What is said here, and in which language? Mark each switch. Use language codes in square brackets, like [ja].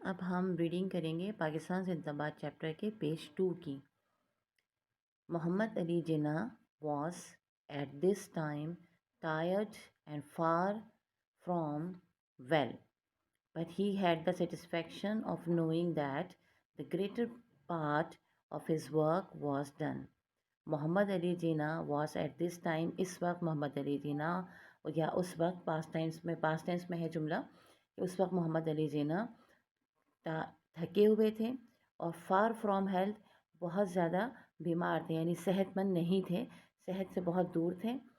[hi] अब हम रीडिंग करेंगे पाकिस्तान जिंदाबाद चैप्टर के पेज 2 की। [en] Muhammad Ali Jinnah was at this time tired and far from well, but he had the satisfaction of knowing that the greater part of his work was done. Muhammad Ali Jinnah was at this time, [hi] इस वक्त मोहम्मद अली जिन्ना या उस वक्त past tense में है जुमला कि उस वक्त मोहम्मद अली जिन्ना थके हुए थे और [en] far from health [hi] बहुत ज़्यादा बीमार थे, यानी सेहतमंद नहीं थे, सेहत से बहुत दूर थे।